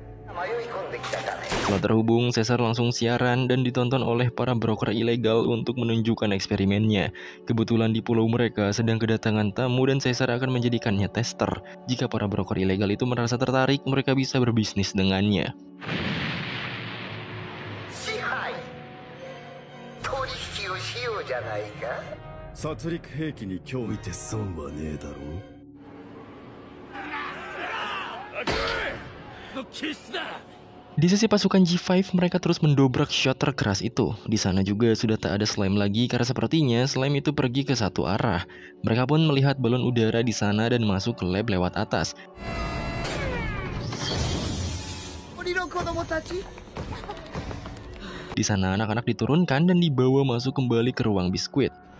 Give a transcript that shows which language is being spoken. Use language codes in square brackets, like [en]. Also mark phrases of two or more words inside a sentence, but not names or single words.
[id] Setelah terhubung, Caesar langsung siaran dan ditonton oleh para broker ilegal untuk menunjukkan eksperimennya. Kebetulan di pulau mereka sedang kedatangan tamu dan Caesar akan menjadikannya tester. Jika para broker ilegal itu merasa tertarik, mereka bisa berbisnis dengannya. [ja] 殺戮兵器に興味って損はねえだろう。 [id] Di sisi pasukan G5, mereka terus mendobrak shot terkeras itu. Di sana juga sudah tak ada slime lagi karena sepertinya slime itu pergi ke satu arah. Mereka pun melihat balon udara di sana dan masuk ke lab lewat atas. Di sana anak-anak diturunkan dan dibawa masuk kembali ke ruang biskuit.